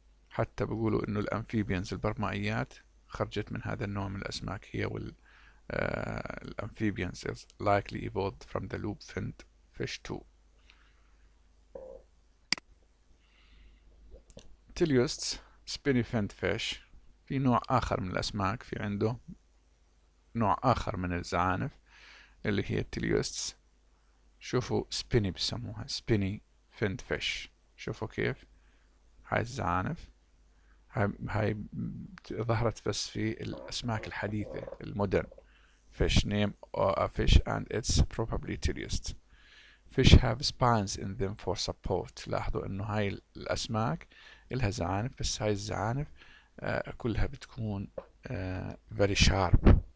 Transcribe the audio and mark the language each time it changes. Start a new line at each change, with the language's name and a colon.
Arabic: حتى بيقولوا إنه الأمفيبيانز البرمائيات خرجت من هذا النوع من الأسماك هي الأمفيبيانز
English: likely evolved from the lobe finned fish too. Teleosts spiny finned fish
Arabic: في نوع آخر من الأسماك، في عنده نوع آخر من الزعانف اللي هي Teleosts. شوفوا spiny بسموها
English: spiny finned fish.
Arabic: شوفوا كيف هاي الزعانف هاي ظهرت بس في الأسماك الحديثة المودرن.
English: Fish name a fish and it's probably Teleost. Fish have spines in them for support.
Arabic: لاحظوا انه هاي الاسماك لها زعانف، بس هاي الزعانف كلها بتكون
English: very sharp.